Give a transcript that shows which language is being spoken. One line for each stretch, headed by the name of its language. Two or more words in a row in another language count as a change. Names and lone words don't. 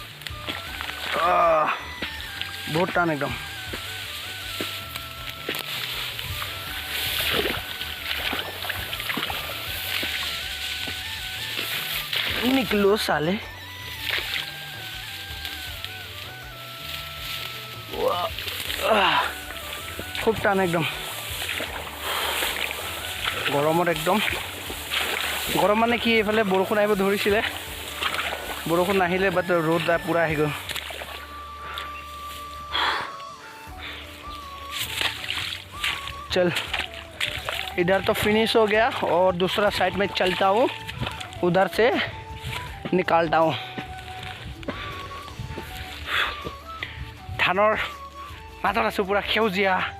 Assamese: বহুত টান একদম নিকলো চালে খুব টান একদম গৰমত একদম গৰম মানে কি এইফালে বৰষুণ আহিব ধৰিছিলে বৰষুণ নাহিলে বাট ৰ'দ পূৰা আহি গ'ল
Hindi: चल इधर तो फिनिश हो गया और दूसरा साइड में चलता हूँ उधर से निकालता हूँ
Assamese: धानर মাজত আছোঁ পুৰা সেউজীয়া